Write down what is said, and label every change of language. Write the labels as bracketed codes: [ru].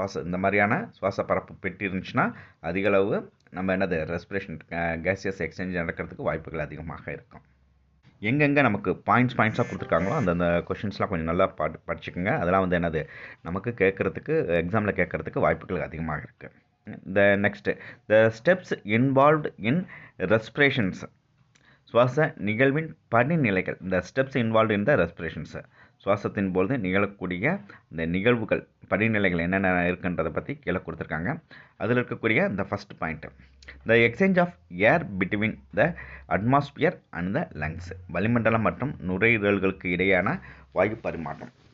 [ta] இந்த மாதிரியான சுவாச பரப்பு பெட்டி இருந்துச்சுன்னா அதிகளவு நம்ம என்னது ரெஸ்பிரேஷன் கேசியஸ் எக்ஸ்சேஞ்ச் நடக்கிறதுக்கு வாய்ப்புகள் அதிகமாக இருக்கும். எங்கெங்கே நமக்கு பாயிண்ட்ஸாக கொடுத்துருக்காங்களோ அந்தந்த கொஷின்ஸ்லாம் கொஞ்சம் நல்லா படிச்சுக்கோங்க. அதெல்லாம் வந்து என்னது நமக்கு கேட்குறதுக்கு எக்ஸாமில் கேட்குறதுக்கு வாய்ப்புகள் அதிகமாக இருக்குது. [en] The next, the steps involved in respirations. [ta] சுவாச நிகழ்வின் படிநிலைகள். [en] The steps involved in the respirations. [ta] சுவாசத்தின் பொழுது நிகழக்கூடிய இந்த நிகழ்வுகள் படிநிலைகள் என்னென்ன இருக்குன்றதை பற்றி கீழே கொடுத்துருக்காங்க. அதில் இருக்கக்கூடிய இந்த [en] First point, the exchange of air between the atmosphere and the lungs. [ta] வளிமண்டலம் மற்றும் நுரையீரல்களுக்கு இடையான வாயு பரிமாற்றம்.